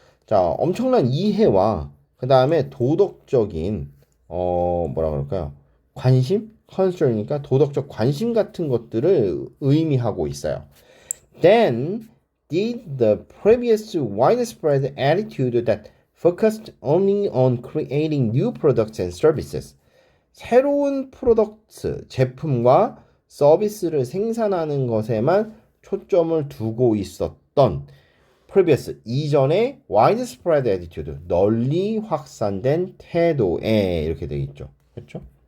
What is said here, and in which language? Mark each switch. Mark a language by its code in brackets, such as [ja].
[ko] 자, 엄청난 이해와 그 다음에 도덕적인 뭐라 그럴까요? 관심? concern이니까 도덕적 관심 같은 것들을 의미하고 있어요. [en] Then did the previous widespread attitude that focused only on creating new products and services. [ko] 새로운 프로덕트, 제품과 서비스를 생산하는 것에만 초점을 두고 있었던 previous, 이전의 [en] widespread attitude, [ko] 널리 확산된 태도에 이렇게 되어 있죠. 그렇죠?